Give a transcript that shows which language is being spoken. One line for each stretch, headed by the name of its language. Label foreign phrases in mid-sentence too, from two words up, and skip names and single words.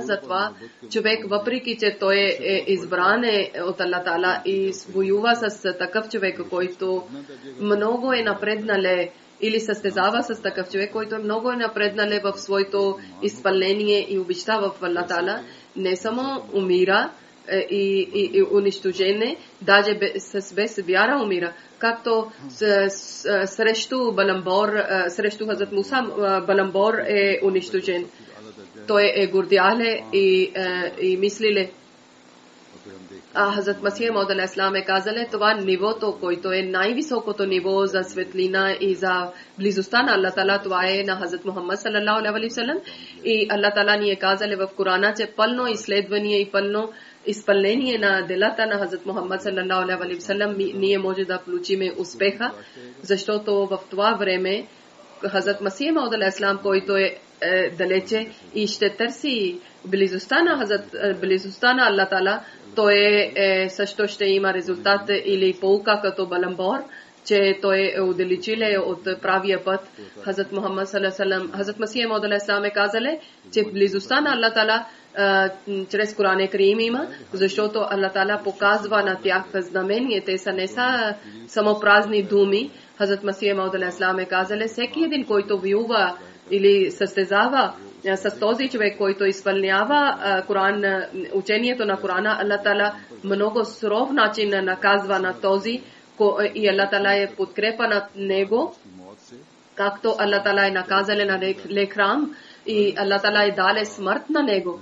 Bulgarian: Затова човек, въпреки че той е избран от Аллах Таала и воюва с такъв човек, който много е напреднале или състезава с такъв човек, който е много напреднале в своето изпълнение и обичта в Аллах Таала, не само умира и унищожение, даже без вяра умира. Както срещу Баламбор, срещу Хазрат Муса, Баламбор е унищожен. Той е гордяле и мислиле. Хазрат Масих Мауд
Arabic: عليه السلام
Bulgarian: е казали, това нивото, който е най-високото ниво за светлина и за близостта на Аллах Таала, това е на Хазрат Мухаммад
Arabic: صلى الله عليه وسلم.
Bulgarian: И Аллах Таала ни е казали в Корана, че пълно изследване и пълно изпълнение на делата на Хазрат Мухаммад
Arabic: صلى الله عليه وسلم
Bulgarian: ние може да получиме успеха, защото в това време Хазрат Масих Мауд
Arabic: عليه السلام,
Bulgarian: който е далече и ще търси близостта на Аллах Таала, той също ще има резултат или полука като Баламбор, че той е удалечиле от правия път. Хазрат Мухаммад
Arabic: صلى الله عليه وسلم,
Bulgarian: Хазрат Масих Мауд
Arabic: عليه السلام
Bulgarian: е казали, че близостта на Аллах Таала чрез Коран Карим има, защото Аллах Таала показва на тях знамения. Те са не са само празни думи. Хазрат Масих Мауд
Arabic: عليه السلام
Bulgarian: е казали, всеки един, който воюва или състезава с този човек, който изпълнява учението на Корана, Аллах Таала много суров начин наказва на този, и Аллах Таала е подкрепа на него, както Аллах Таала е наказал на Лекрам и Аллах Таала е даде смърт на него.